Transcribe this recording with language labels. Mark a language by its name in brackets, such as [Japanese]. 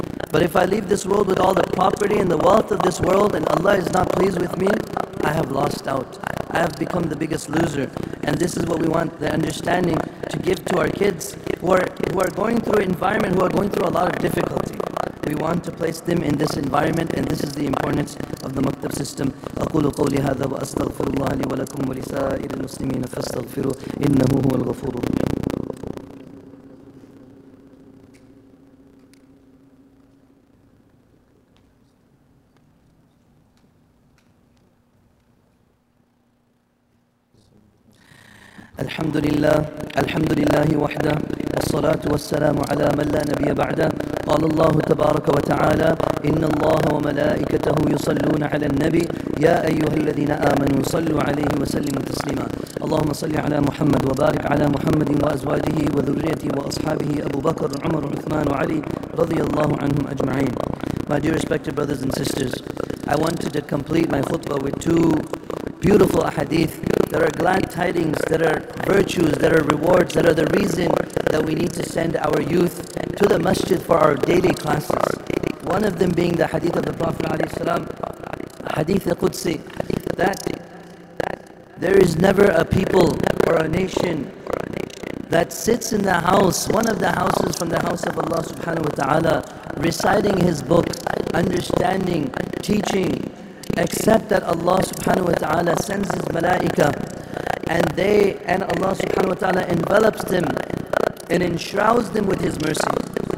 [English] But if I leave this world with all the property and the wealth of this world and Allah is not pleased with me, I have lost out. I have become the biggest loser. And this is what we want, the understanding to give to our kids who are going through an environment, who are going through a lot of difficulty. We want to place them in this environment, and this is the importance of the maktab system. [Arabic] أقول قولي هذا وأستغفر الله لي ولكم ولسائر المسلمين فاستغفروه إنه هو الغفور الرحيم. الحمد لله وحده والصلاة والسلام على من لا نبي بعده قال الله تبارك وتعالى إن الله وملائكته يصلون على النبي يا أيها الذين آمنوا صلوا عليه وسلموا تسليما اللهم صل على محمد وبارك على محمد وأزواجه وذريته وأصحابه أبو بكر عمر عثمان وعلي رضي الله عنهم أجمعين. [English] My dear respected brothers and sisters, I wanted to complete my khutbah with two beautiful ahadith that are glad tidings, that are virtues, that are rewards, that are the reason that we need to send our youth to the masjid for our daily classes. One of them being the hadith of the Prophet ﷺ, hadith Qudsi, that there is never a people or a nation that sits in the house, one of the houses from the house of Allah subhanahu wa ta'ala, reciting His book, understanding, teaching, except that Allah subhanahu wa ta'ala sends His malaika and Allah subhanahu wa ta'ala envelops them and enshrouds them with His mercy.